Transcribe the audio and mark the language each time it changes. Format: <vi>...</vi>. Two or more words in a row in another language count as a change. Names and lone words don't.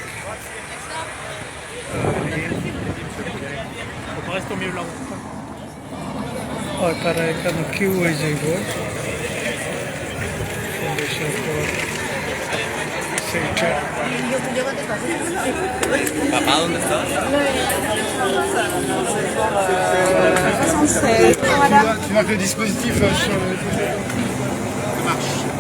<bn>আর তারা এখানে কিউ হয়ে যাইব পুলিশের পর সেইটা।</bn> <es>¿Papá dónde está?</es> <fr>Tu marques le dispositif sur le côté. Ça marche.</fr>